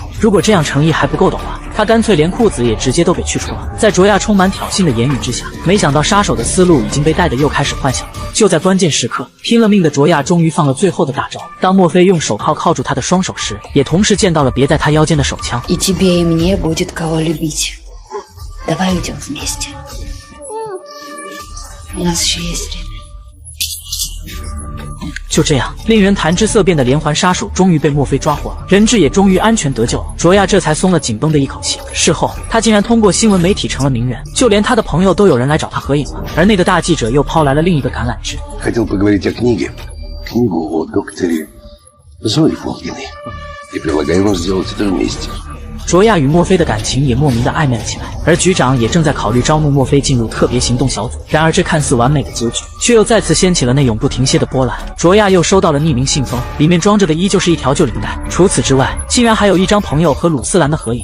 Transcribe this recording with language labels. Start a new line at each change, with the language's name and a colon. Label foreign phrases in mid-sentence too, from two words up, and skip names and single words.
Chinese: 如果这样诚意还不够的话，他干脆连裤子也直接都给去除了。在卓亚充满挑衅的言语之下，没想到杀手的思路已经被带的又开始幻想了。就在关键时刻，拼了命的卓亚终于放了最后的大招。当莫非用手铐铐住他的双手时，也同时见到了别在他腰间的手枪。
Russian: И тебе, и мне будет кого любить. Давай уйдем вместе. У нас еще есть время.
Chinese: 就这样，令人谈之色变的连环杀手终于被莫非抓获了，人质也终于安全得救了。卓亚这才松了紧绷的一口气。事后，他竟然通过新闻媒体成了名人，就连他的朋友都有人来找他合影了。而那个大记者又抛来了另一个橄榄枝。
Russian: Хотел поговорить о книге. Книгу о докторе Зои Фолгиной. И предлагаю вам сделать это вместе.
Chinese: 卓亚与莫非的感情也莫名的暧昧了起来，而局长也正在考虑招募莫非进入特别行动小组。然而这看似完美的结局，却又再次掀起了那永不停歇的波澜。卓亚又收到了匿名信封，里面装着的依旧是一条旧领带，除此之外，竟然还有一张朋友和鲁斯兰的合影。